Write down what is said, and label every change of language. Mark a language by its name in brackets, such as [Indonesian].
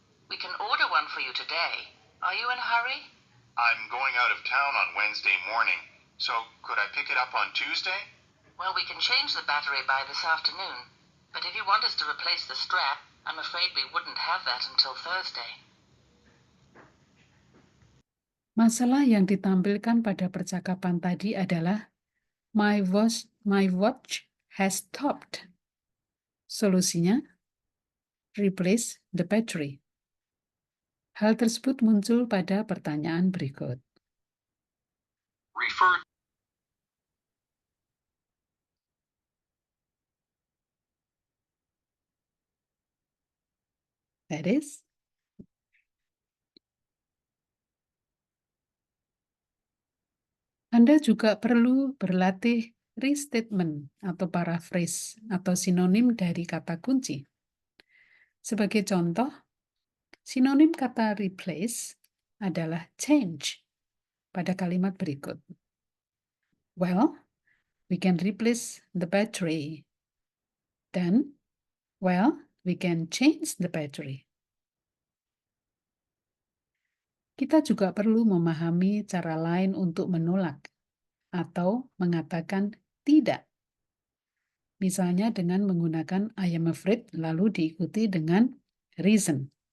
[English] We can order one for you today. Are you in a hurry? I'm going out of town on Wednesday morning, So, could I pick it up on Tuesday? Well, we can change the battery by this afternoon. But if you want us to replace the strap, I'm afraid we wouldn't have that until Thursday. [Indonesian] Masalah yang ditampilkan pada percakapan tadi adalah [English] my watch has stopped. [Indonesian] Solusinya, [English] replace the battery. [Indonesian] Hal tersebut muncul pada pertanyaan berikut. [English] Refer That is, [Indonesian] Anda juga perlu berlatih restatement atau paraphrase atau sinonim dari kata kunci. Sebagai contoh, sinonim kata replace adalah change pada kalimat berikut. [English] Well, we can replace the battery. [Indonesian] Dan, [English] well, we can change the battery. [Indonesian] Kita juga perlu memahami cara lain untuk menolak atau mengatakan tidak. Misalnya dengan menggunakan [English] I am afraid [Indonesian] lalu diikuti dengan reason.